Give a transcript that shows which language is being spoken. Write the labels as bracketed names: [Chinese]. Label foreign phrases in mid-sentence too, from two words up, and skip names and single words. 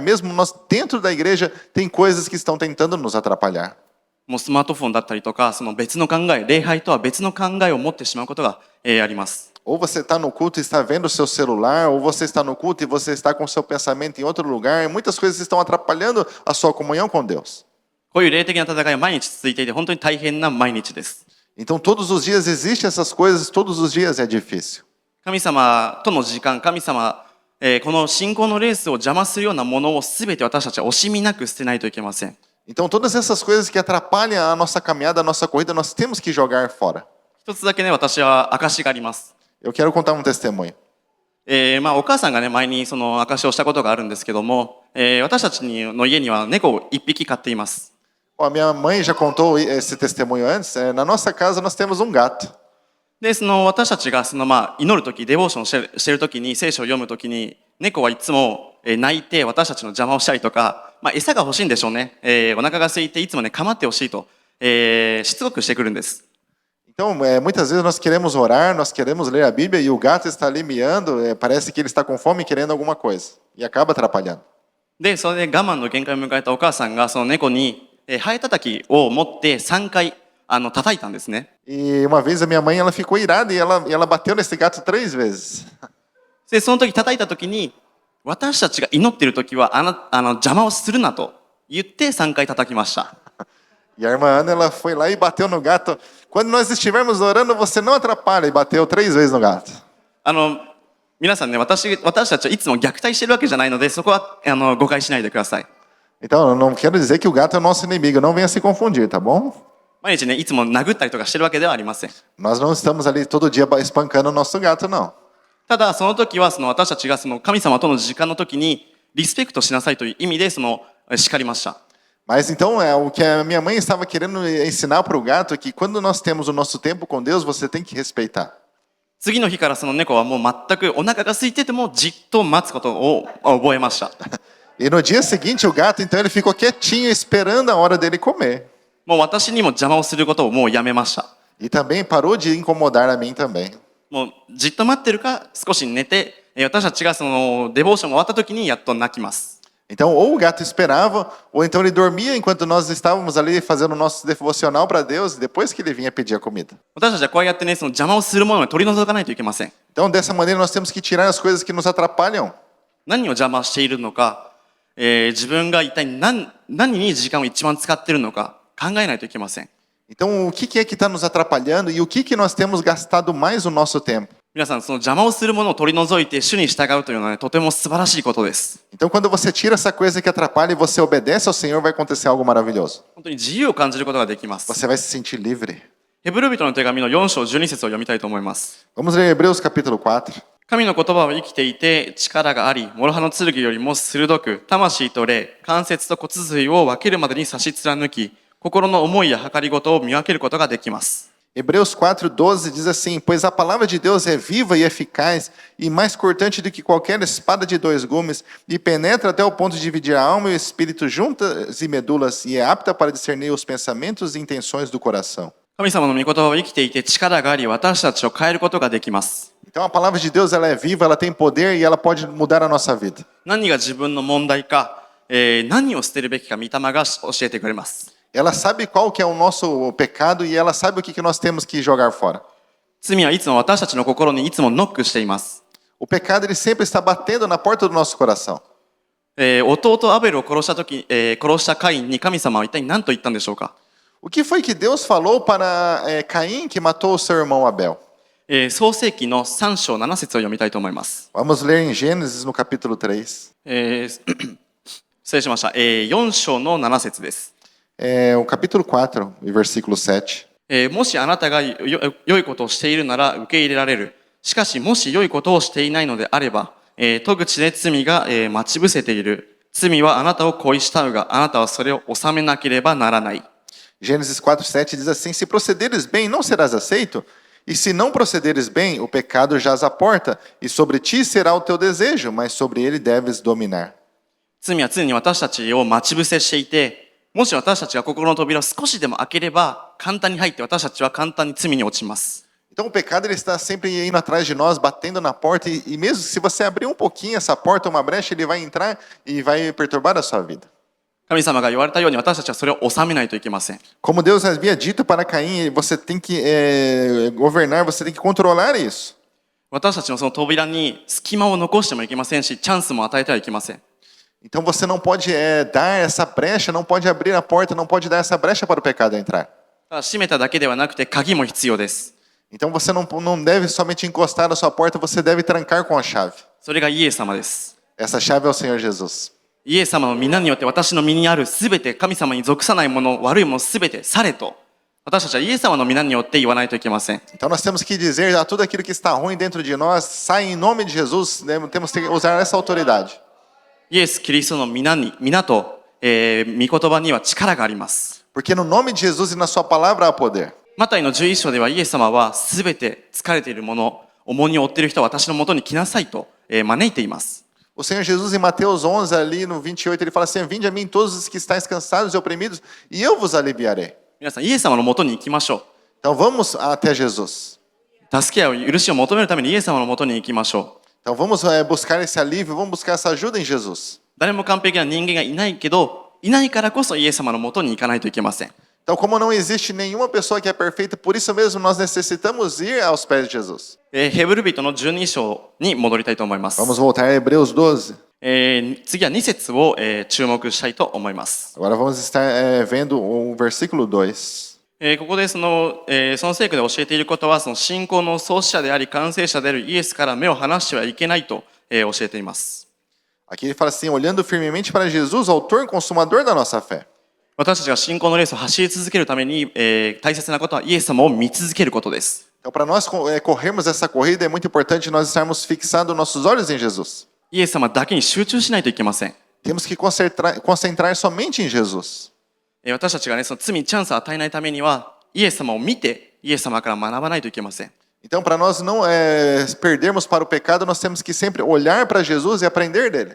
[Portuguese] Mesmo nós dentro da igreja, tem coisas que estão tentando nos atrapalhar. [Japanese] もうスマートフォンだったりとか、その別の考え、礼拝とは別の考えを持ってしまうことが、あります。 [Portuguese] Ou você está no culto e está vendo o seu celular, ou você está no culto e você está com o seu pensamento em outro lugar. Muitas coisas estão atrapalhando a sua comunhão com Deus. [Japanese] こういう霊的な戦いは毎日続いていて、本当に大変な毎日です。 [Portuguese] Então, todos os dias existem essas coisas, todos os dias é difícil. [Japanese] 神様との時間、神様、この信仰のレースを邪魔するようなものを全て私たちは惜しみなく捨てないといけません。 [Portuguese] Então, todas essas coisas que atrapalham a nossa caminhada, a nossa corrida, nós temos que jogar fora. [Japanese] 一つだけね、私は証があります。 [Portuguese] Eu quero contar um testemunho. [Japanese] お母さんがね、前にその証をしたことがあるんですけども、私たちの家には猫を一匹飼っています。 [Portuguese] Bom, a minha mãe já contou esse testemunho antes. Na nossa casa, nós temos um gato. [Japanese] で、その私たちが祈るとき、デボーションしてるときに、聖書を読むときに、猫はいつも泣いて私たちの邪魔をしたりとか、餌が欲しいんでしょうね。お腹が空いていつもね、構ってほしいと、しつこくしてくるんです。 [Portuguese] Então, muitas vezes nós queremos orar, nós queremos ler a Bíblia e o gato está ali miando, parece que ele está com fome querendo alguma coisa. E acaba atrapalhando. [Japanese] で、それで我慢の限界を迎えたお母さんが、その猫に、ハエ叩きを持って3回、叩いたんですね。 [Portuguese] E uma vez a minha mãe ela ficou irada e ela bateu nesse gato 3 vezes. [Japanese] で、その時叩いた時に、私たちが祈っている時は邪魔をするなと言って3回叩きました。 [Portuguese] E a irmã Ana ela foi lá e bateu no gato. Quando nós estivermos orando, você não atrapalha. E bateu 3 vezes no gato. [Japanese] 皆さんね、私たちはいつも虐待してるわけじゃないので、そこは誤解しないでください。 [Portuguese] Então, eu não quero dizer que o gato é o nosso inimigo. Não venha se confundir, tá bom? [Japanese] 毎日ね、いつも殴ったりとかしてるわけではありません。 [Portuguese] Nós não estamos ali todo dia espancando o nosso gato, não. [Japanese] ただ、その時は私たちが神様との時間の時にリスペクトしなさいという意味で叱りました。 [Portuguese] Mas então, o que a minha mãe estava querendo ensinar para o gato é que quando nós temos o nosso tempo com Deus, você tem que respeitar. [Japanese] 次の日からその猫はもう全くお腹が空いててもじっと待つことを覚えました。 [Portuguese] E no dia seguinte, o gato, então, ele ficou quietinho esperando a hora dele comer. [Japanese] もう私にも邪魔をすることをもうやめました。 [Portuguese] E também parou de incomodar a mim também. [Japanese] もうじっと待ってるか少し寝て、私たちがそのデボーションが終わった時にやっと泣きます。 [Portuguese] Então, ou o gato esperava, ou então ele dormia enquanto nós estávamos ali fazendo o nosso devocional para Deus, e depois que ele vinha pedir a comida. [Japanese] 私たちはこうやってね、その邪魔をするものを取り除かないといけません。 [Portuguese] Então, dessa maneira, nós temos que tirar as coisas que nos atrapalham. [Japanese] 何を邪魔しているのか、自分が一体何に時間を一番使っているのか考えないといけません。 [Portuguese] Então, o que é que está nos atrapalhando e o que nós temos gastado mais o nosso tempo? [Japanese] 皆さん、その邪魔をするものを取り除いて主に従うというのは、ね、とても素晴らしいことです。 [Portuguese] Então, quando você tira essa coisa que atrapalha e você obedece ao Senhor, vai acontecer algo maravilhoso. [Japanese] 本当に自由を感じることができます。 [Portuguese] Você vai se sentir livre. [Japanese] ヘブル人の手紙の4章12節を読みたいと思います。 [Portuguese] Vamos ler Hebreus capítulo 4. [Japanese] 神の言葉は生きていて力があり、諸刃の剣よりも鋭く、魂と霊、関節と骨髄を分けるまでに差し貫き、心の思いや計りごとを見分けることができます。 [Portuguese] Hebreus 4:12 diz assim: Pois a palavra de Deus é viva e eficaz, e mais cortante do que qualquer espada de 2 gumes, e penetra até o ponto de dividir a alma e o espírito juntas e medulas, e é apta para discernir os pensamentos e intenções do coração. [Japanese] 神様の御言葉は生きていて力があり、私たちを変えることができます。 [Portuguese] Então a palavra de Deus ela é viva, ela tem poder e ela pode mudar a nossa vida. [Japanese] 何が自分の問題か、何を捨てるべきか、御霊が教えてくれます。 [Portuguese] Ela sabe qual que é o nosso pecado e ela sabe o que nós temos que jogar fora. [Japanese] 罪はいつも私たちの心にいつもノックしています。 [Portuguese] O pecado ele sempre está batendo na porta do nosso coração. [Japanese] 弟アベルを殺したカインに神様は一体何と言ったんでしょうか。 [Portuguese] O que foi que Deus falou para Caim que matou o seu irmão Abel? [Japanese] 創世記の3章7節を読みたいと思います。 [Portuguese] Vamos ler em Gênesis no capítulo 3. [Japanese] 失礼しました。4章の7節です。 [Portuguese] O capítulo 4, e versículo 7. [Japanese] もしあなたが良いことをしているなら受け入れられる。しかしもし良いことをしていないのであれば、戸口で罪が待ち伏せている。罪はあなたを恋したうが、あなたはそれを収めなければならない。 [Portuguese] Gênesis 4:7 diz assim: Se procederes bem, não serás aceito, e se não procederes bem, o pecado jaz à porta, e sobre ti será o teu desejo, mas sobre ele deves dominar. [Japanese] 罪は常に私たちを待ち伏せしていて、もし私たちが心の扉を少しでも開ければ、簡単に入って私たちは簡単に罪に落ちます。 [Portuguese] Então o pecado ele está sempre indo atrás de nós, batendo na porta, e mesmo se você abrir um pouquinho essa porta, uma brecha, ele vai entrar e vai perturbar a sua vida. [Japanese] 神様が言われたように私たちはそれを収めないといけません。 [Portuguese] Como Deus havia dito para Caim, você tem que governar, você tem que controlar isso. [Japanese] 私たちのその扉に隙間を残してもいけませんし、チャンスも与えてはいけません。 [Portuguese] Então você não pode dar essa brecha, não pode abrir a porta, não pode dar essa brecha para o pecado entrar. [Japanese] ただ閉めただけではなくて鍵も必要です。 [Portuguese] Então você não deve somente encostar na sua porta, você deve trancar com a chave. [Japanese] それがイエス様です。 [Portuguese] Essa chave é o Senhor Jesus. [Japanese] イエス様の皆によって私の身にあるすべて、神様に属さないもの、悪いものすべてされと、私たちはイエス様の皆によって言わないといけません。 [Portuguese] Então nós temos que dizer a tudo aquilo que está ruim dentro de nós, sai em nome de Jesus, temos que usar essa autoridade. [Japanese] イエス・キリストの皆と、御言葉には力があります。 [Portuguese] Porque no nome de Jesus e na sua palavra há poder. [Japanese] マタイの11章ではイエス様はすべて疲れている者、重荷を負っている人は私のもとに来なさいと、招いています。 [Portuguese] O Senhor Jesus em Mateus 11 ali no 28, ele fala assim, vinde a mim todos os que estáis cansados e oprimidos, e eu vos aliviarei. [Japanese] 皆さん、イエス様のもとに行きましょ [Portuguese] Então vamos até Jesus. [Japanese] う。助け合う許しを求めるためにイエス様のもとに行きましょう。 [Portuguese] Então vamos buscar esse alívio, vamos buscar essa ajuda em Jesus. [Japanese] 誰も完璧な人間がいないけど、いないからこそイエス様のもとに行かないといけません。 [Portuguese] Então, como não existe nenhuma pessoa que é perfeita, por isso mesmo nós necessitamos ir aos pés de Jesus. [Japanese] ヘブル人の12章に戻りたいと思います。 [Portuguese] Vamos voltar a Hebreus 12. [Japanese] 次は2節を、注目したいと思います。 [Portuguese] Agora vamos estar vendo o versículo 2. [Japanese] ここでその聖句で教えていることは、その信仰の創始者であり完成者であるイエスから目を離してはいけないと、教えています。 [Portuguese] Aqui ele fala assim, olhando firmemente para Jesus, autor e consumador da nossa fé. [Japanese] 私たちが信仰のレースを走り続けるために、大切なことはイエス様を見続けることです。 [Portuguese] Então, para nós corrermos essa corrida, é muito importante nós estarmos fixando nossos olhos em Jesus. [Japanese] イエス様だけに集中しないといけません。 [Portuguese] Temos que concentrar somente em Jesus. [Japanese] 私たちがね、その罪にチャンスを与えないためには、イエス様を見て、イエス様から学ばないといけません。 [Portuguese] Então, para nós não perdermos para o pecado, nós temos que sempre olhar para Jesus e aprender dele.